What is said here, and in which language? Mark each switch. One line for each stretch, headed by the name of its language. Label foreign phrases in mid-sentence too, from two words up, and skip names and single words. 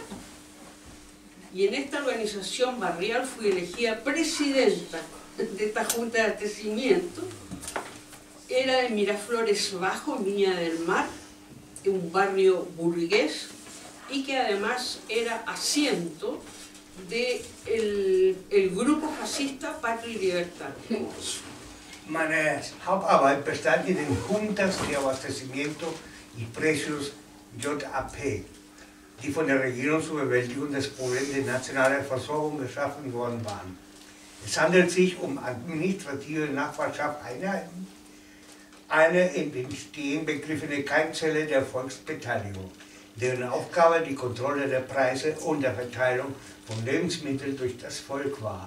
Spanish: Y en esta organización barrial fui elegida presidenta de esta junta de abastecimiento. Era en Miraflores Bajo, en Viña del Mar, un barrio burgués, y que además era asiento del grupo fascista Patria y Libertad.
German: Meine Hauptarbeit bestand in den Juntas de Abastecimiento y Precios JAP, die von der Regierung zur Bewältigung des Problems der nationalen Versorgung geschaffen worden waren. Es handelt sich administrative Nachbarschaftseinheiten, eine in den Stehen begriffene Keimzelle der Volksbeteiligung, deren Aufgabe die Kontrolle der Preise und der Verteilung von Lebensmitteln durch das Volk war.